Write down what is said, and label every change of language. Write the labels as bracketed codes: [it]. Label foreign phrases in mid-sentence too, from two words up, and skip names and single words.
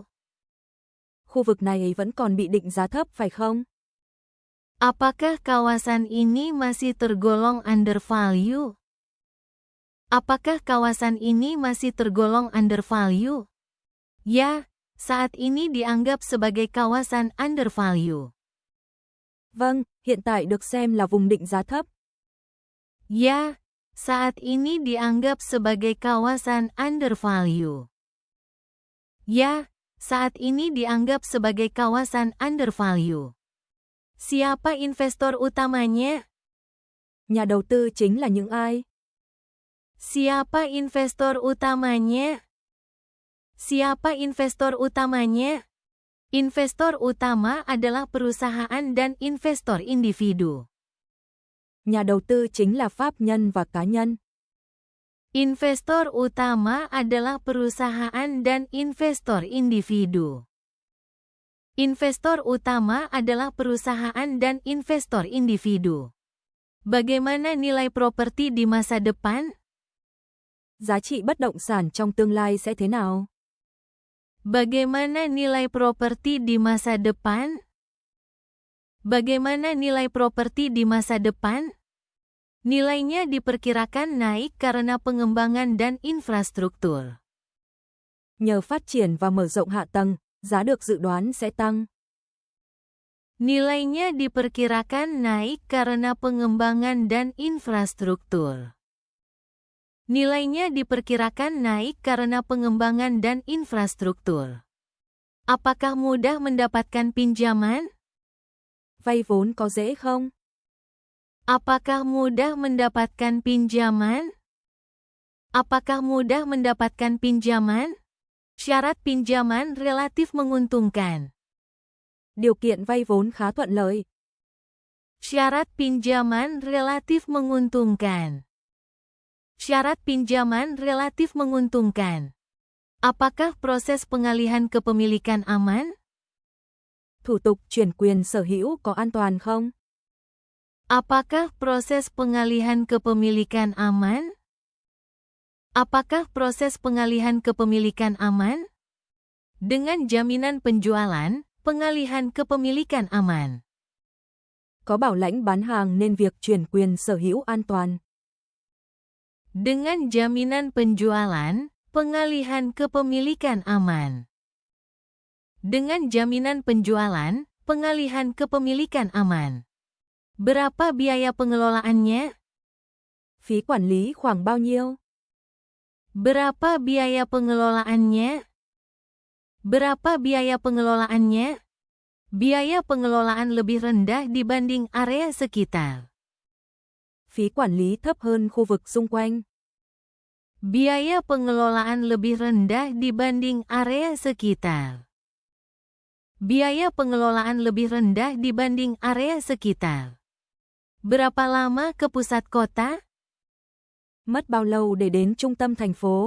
[vi] Khu vực này vẫn còn bị định giá thấp phải không? [id] Apakah kawasan ini masih tergolong undervalue? Apakah kawasan ini masih tergolong undervalue? Ya, saat ini dianggap sebagai kawasan undervalue. [vi] Vâng, hiện tại được xem là vùng định giá thấp. [id] Ya, saat ini dianggap sebagai kawasan undervalue. Ya, saat ini dianggap sebagai kawasan undervalue. Siapa investor utamanya? [vi] Nhà đầu tư chính là những ai? [id] Siapa investor utamanya? Siapa investor utamanya? Investor utama adalah perusahaan dan investor individu. [vi] Nhà đầu tư chính là pháp nhân và cá nhân. [id] Investor utama adalah perusahaan dan investor individu. Investor utama adalah perusahaan dan investor individu. Bagaimana nilai properti di masa depan? [vi] Giá trị bất động sản trong tương lai sẽ thế nào? [id] Bagaimana nilai properti di masa depan? Bagaimana nilai properti di masa depan? Nilainya diperkirakan naik karena pengembangan dan infrastruktur. [vi] Nhờ phát triển và mở rộng hạ tầng, giá được dự đoán sẽ tăng. [id] Nilainya diperkirakan naik karena pengembangan dan infrastruktur. Nilainya diperkirakan naik karena pengembangan dan infrastruktur. Apakah mudah mendapatkan pinjaman? [vi] Vay vốn có dễ không? [id] Apakah mudah mendapatkan pinjaman? Apakah mudah mendapatkan pinjaman? Syarat pinjaman relatif menguntungkan. [vi] Điều kiện vay vốn khá thuận lợi. [id] Syarat pinjaman relatif menguntungkan. Syarat pinjaman relatif menguntungkan. Apakah proses pengalihan kepemilikan aman? [vi] Thủ tục chuyển quyền sở hữu có an toàn không? [id] Apakah proses pengalihan kepemilikan aman? Apakah proses pengalihan kepemilikan aman? Dengan jaminan penjualan, pengalihan kepemilikan aman. [vi] Có bảo lãnh bán hàng nên việc chuyển quyền sở hữu an toàn. [id] Dengan jaminan penjualan, pengalihan kepemilikan aman. Dengan jaminan penjualan, pengalihan kepemilikan aman. Berapa biaya pengelolaannya? [vi] Phí quản lý khoảng bao nhiêu? [id] Berapa biaya pengelolaannya? Berapa biaya pengelolaannya? Biaya pengelolaan lebih rendah dibanding area sekitar. [vi] Phí quản lý thấp hơn khu vực xung quanh. [id] Biaya pengelolaan lebih rendah dibanding area sekitar. Biaya pengelolaan lebih rendah dibanding area sekitar. Berapa lama ke pusat kota? [vi] Mất bao lâu để đến trung tâm thành phố?